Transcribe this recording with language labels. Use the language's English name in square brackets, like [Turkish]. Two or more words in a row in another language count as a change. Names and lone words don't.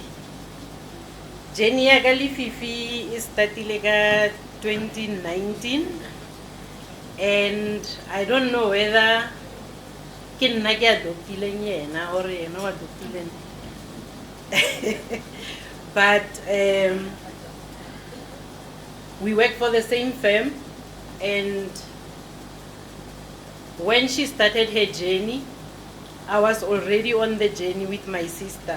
[Tswana] Jenny ya ka lififi [English] is startile [Tswana] ka 2019, [English] and I don't know whether [Tswana] ke nna ke adoptileng yena or yena wa adoptileng. [English] But we work for the same firm, and when she started her journey, I was already on the journey with my sister.